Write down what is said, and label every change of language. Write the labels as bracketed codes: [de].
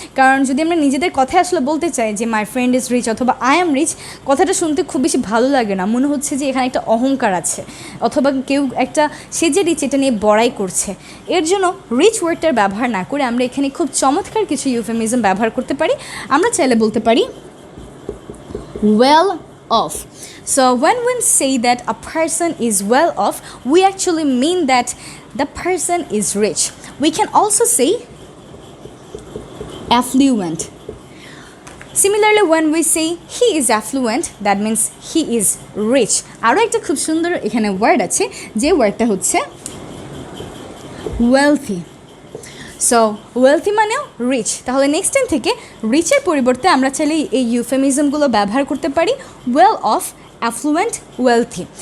[bn] কারণ যদি আমরা নিজেদের কথায় আসলে বলতে চাই যে [en] my friend is rich [bn] অথবা [en] I am rich, [bn] কথাটা শুনতে খুব বেশি ভালো লাগে না, মনে হচ্ছে যে এখানে একটা অহংকার আছে অথবা কেউ একটা সে যে রিচ এটা নিয়ে বড়াই করছে। এর জন্য রিচ ওয়ার্ডটার ব্যবহার না করে আমরা এখানে খুব চমৎকার কিছু ইউফেমিজম ব্যবহার করতে পারি। আমরা চাইলে বলতে পারি well off. [en] So when we say that a person is well off, we actually mean that the person is rich. We can also say affluent. Similarly, when we say he is affluent, that means he is rich. [bn] আরও একটা খুব সুন্দর এখানে word আছে, যে ওয়ার্ডটা হচ্ছে wealthy. So wealthy মানেও রিচ। তাহলে নেক্সট টাইম থেকে রিচের পরিবর্তে আমরা চাইলে এই ইউফেমিজমগুলো ব্যবহার করতে পারি ওয়েল অফ, অ্যাফ্লুয়েন্ট, ওয়েলথি।